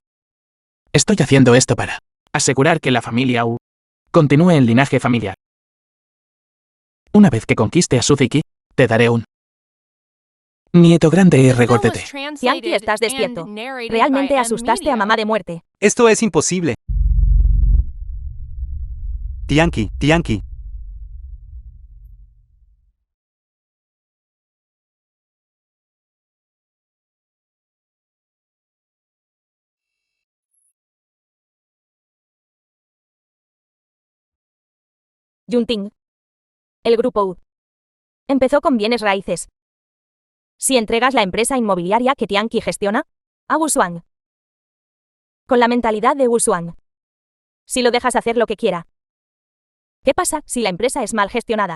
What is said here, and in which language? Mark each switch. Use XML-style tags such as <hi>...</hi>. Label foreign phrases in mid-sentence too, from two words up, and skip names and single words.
<es>Estoy haciendo esto para asegurar que la familia U continúe el linaje familiar. Una vez que conquiste a Suziki, te daré un nieto grande y regordete. Tianqi, estás despierto. Realmente asustaste a mamá de muerte. Esto es imposible. Tianqi, Tianqi. Yunting. El grupo U. Empezó con bienes raíces. Si entregas la empresa inmobiliaria que Tianqi gestiona, a Wushuang. Con la mentalidad de Wushuang. Si lo dejas hacer lo que quiera. ¿Qué pasa si la empresa es mal gestionada?</es>